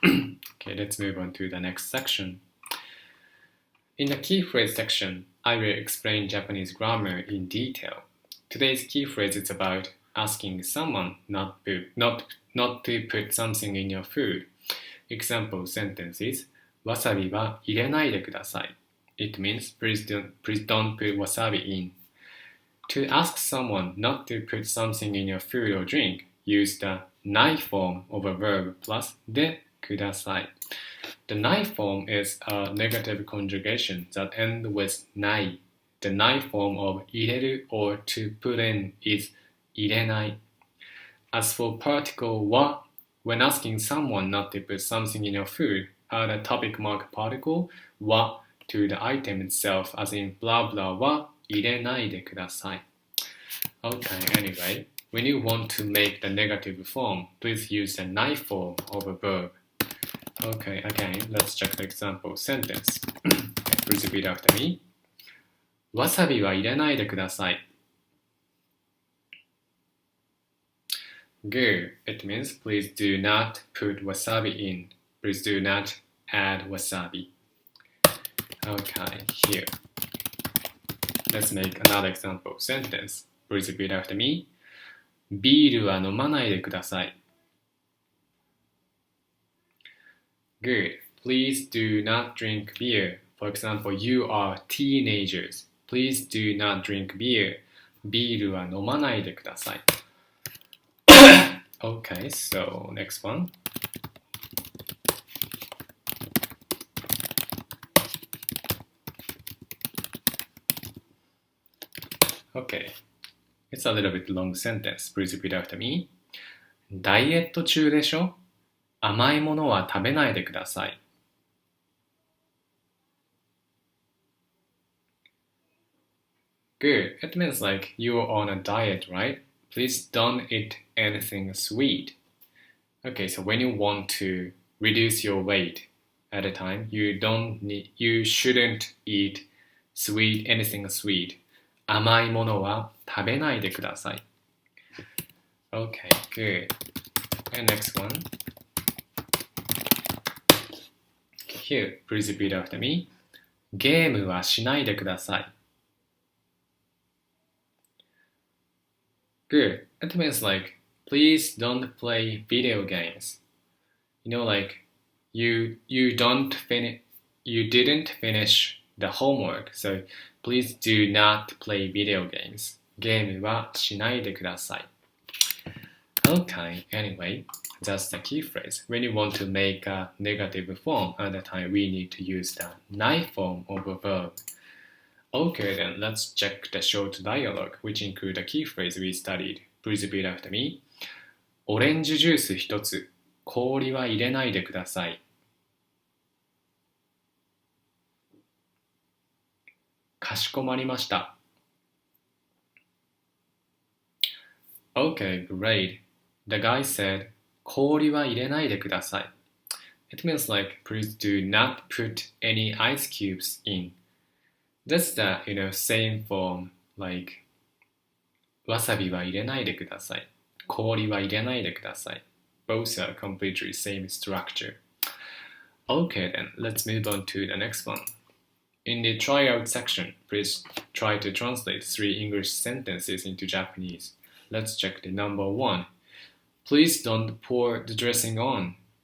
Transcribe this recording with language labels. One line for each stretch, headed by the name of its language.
English: Okay, let's move on to the next section. In the key phrase section, I will explain Japanese grammar in detail. Today's key phrase is about asking someone not to put something in your food. Example sentences:
Japanese: わさびは入れないでください。
English: It means please don't put wasabi in. To ask someone not to put something in your food or drink, use the ない form of a verb plus でください. The ない form is a negative conjugation that ends with ない. The ない form of 入れる or to put in is 入れない. As for particle は, when asking someone not to put something in your food, add a topic mark particle は to the item itself, as in blah blah
Japanese: は入れないでください.
English: Okay, anyway, when you want to make the negative form, please use the ない form of a verb. Okay, again, let's check the example sentence. Please repeat after me.
Japanese: わさびは入れないでください。
English: Good. It means please do not put wasabi in. Please do not add wasabi. Okay, here. Let's make another example sentence. Please repeat after me.
Japanese: ビールは飲まないでください。
English: Good. Please do not drink beer. For example, you are teenagers. Please do not drink beer.
Japanese: ビールは飲まないでください。
English: Okay, so next one. Okay, it's a little bit long sentence. Please repeat after me.
Japanese: ダイエット中でしょ？甘いものは食べないでください。
English: Good. It means like you're on a diet, right? Please don't eat anything sweet. Okay, so when you want to reduce your weight at a time, you shouldn't eat anything sweet.
Japanese: 甘いものは食べないでください。
English: Okay, good. And next one. Here, please repeat after me.
Japanese: ゲームはしないでください。
English: Good. It means like, please don't play video games. You know, like, you didn't finish the homework, so please do not play video games.
Japanese: ゲームはしないでください。
English: Okay, anyway, that's the key phrase. When you want to make a negative form, at the time we need to use the night form of a verb. Okay, then let's check the short dialogue, which include the key phrase we studied. Please repeat after me.
Japanese: オレンジジュース一つ、氷は入れないでください。かしこまりました。
English: Okay, great. The guy said,
Japanese: 氷は入れないでください。
English: It means like, please do not put any ice cubes in. That's the, same form, like,
Japanese: わさびは入れないでください。氷は入れないでください。
English: Both are completely same structure. Okay, then let's move on to the next one. In the tryout section, please try to translate 3 English sentences into Japanese. Let's check the number 1. Please don't pour the dressing on.